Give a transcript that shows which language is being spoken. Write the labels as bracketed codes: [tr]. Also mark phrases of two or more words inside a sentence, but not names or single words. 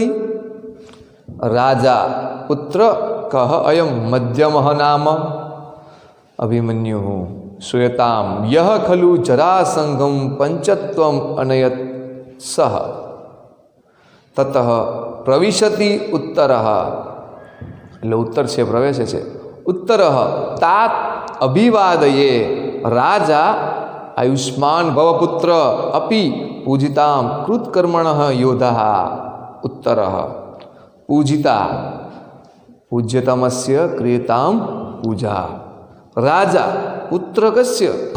[sa] राजा पुत्र कः अयं मध्यमः नाम, अभिमन्युः श्रूयतां यः खलु जरासंघं पंचत्वम् अनयत् सः, ततः प्रविशति उत्तरः, [gu] એટલે ઉત્તર છે પ્રવેશે છે, [sa] उत्तरः तात अभिवादये, राजा आयुष्मान भवपुत्र अपि पूजितां कृतकर्मणः योधः, उत्तरः पूजिता पूज्यतमस्य क्रियतां पूजा, राजा पुत्रकस्य,